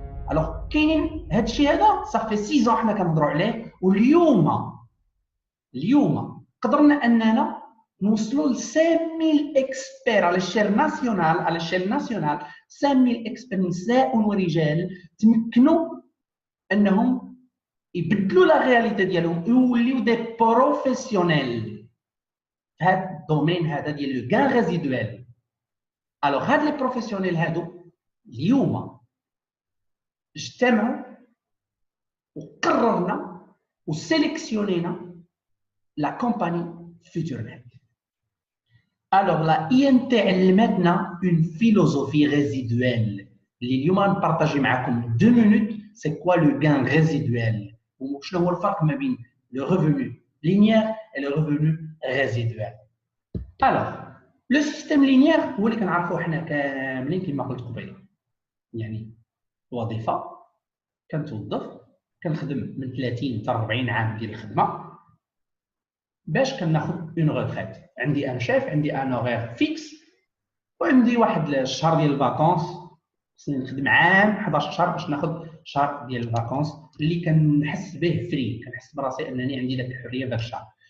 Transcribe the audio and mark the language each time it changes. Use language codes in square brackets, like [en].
[ar] الوغ كاينين هادشي هذا صافي 6 حنا كنهضروا عليه، واليوم قدرنا اننا نوصلوا ل 5000 اكسبير على الشيل ناسيونال 5000 اكسبير نساء ورجال تمكنوا انهم يبدلوا لا رياليتي ديالهم يوليو دي بروفيسيونيل في هذا الدومين هذا ديال لو غان ريزيدوال. الوغ هاد لي بروفيسيونيل هادو اليوم اجتمعوا وقررنا وسيليكسيونينا لا كومباني فيوتورنت. [fr] Alors la INT [ar] علمتنا [fr] une philosophie résiduelle [ar] اللي اليوم غنبارطاجي معكم [fr] 2 minutes. C'est quoi le gain résiduel [ar] وشنو هو الفرق ما بين [fr] le revenu linéaire et le revenu résiduel. [ar] Alors le système linéaire هو اللي كنعرفوه حنا كاملين كما قلت قبيله، يعني وظيفه كنتوظف كنخدم من 30 حتى 40 عام ديال الخدمه باش كناخذ اون روتريت. عندي ان شيف، عندي ان اورير فيكس، وعندي واحد الشهر ديال الفاكونس، خصني نخدم عام 11 شهر باش ناخذ شهر ديال الفاكونس اللي كنحس به فري، كنحس براسي انني عندي داك الحريه داك الشهر.